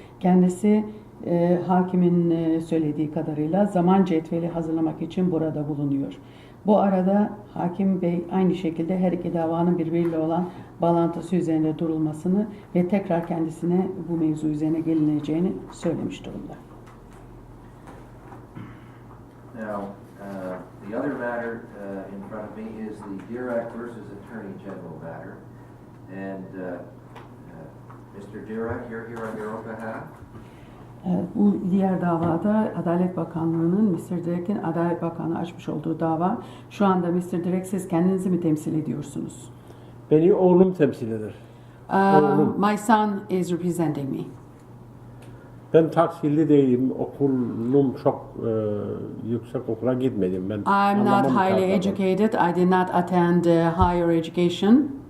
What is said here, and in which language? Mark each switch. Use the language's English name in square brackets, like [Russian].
[Turkish] Kendisi hakimin söylediği kadarıyla zaman cetveli hazırlamak için burada bulunuyor. Bu arada hakim bey aynı şekilde her iki davanın birbiriyle olan bağlantısı üzerinde durulmasını ve tekrar kendisine bu mevzu üzerine gelineceğini söylemiş durumda. [English] Now, the other matter in front of me is the Direk versus Attorney General matter. And Mr. Direk, you're here on your own behalf? [Turkish] Bu diğer davada Adalet Bakanlığı'nın Mr. Direk'in Adalet Bakanlığı açmış olduğu dava. Şu anda Mr. Direk siz kendinizi mi temsil ediyorsunuz? Beni oğlum temsil eder. Oğlum. [English] My son is representing me. [Turkish] Ben tahsilli değilim. Okulum çok yüksek okula gitmedim. Ben [English] I'm not [Turkish] anlamam [English] highly [Turkish] kağıtlardan. [English] educated. I did not attend higher education.